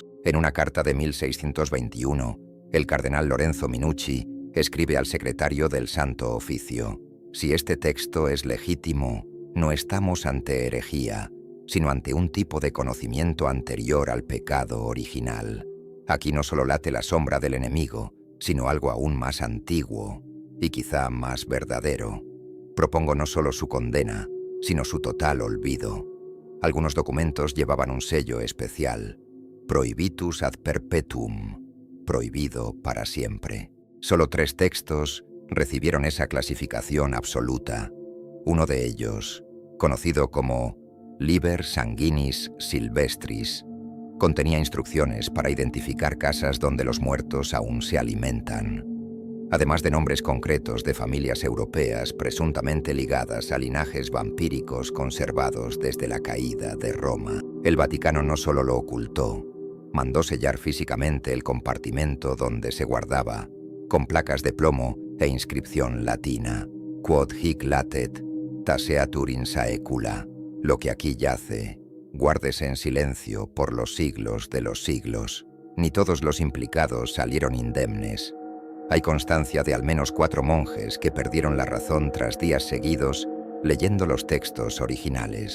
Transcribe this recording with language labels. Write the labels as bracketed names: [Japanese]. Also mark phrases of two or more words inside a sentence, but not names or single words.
[Spanish] En una carta de 1621, el cardenal Lorenzo Minucci escribe al secretario del Santo Oficio: si este texto es legítimo, no estamos ante herejía, sino ante un tipo de conocimiento anterior al pecado original. Aquí no solo late la sombra del enemigo, sino algo aún más antiguo y quizá más verdadero. Propongo no solo su condena, sino su total olvido. Algunos documentos llevaban un sello especial: [Latin] Prohibitus ad perpetuum, [Spanish] prohibido para siempre. Solo 3 textos recibieron esa clasificación absoluta. Uno de ellos, conocido como Liber Sanguinis Silvestris, contenía instrucciones para identificar casas donde los muertos aún se alimentan, además de nombres concretos de familias europeas presuntamente ligadas a linajes vampíricos conservados desde la caída de Roma. El Vaticano no solo lo ocultó, mandó sellar físicamente el compartimento donde se guardaba, con placas de plomo e inscripción latina, [Latin] Quod hic latet, taceatur in saecula, [Spanish] lo que aquí yace, guárdese en silencio por los siglos de los siglos. Ni todos los implicados salieron indemnes. Hay constancia de al menos 4 monjes que perdieron la razón tras días seguidos leyendo los textos originales.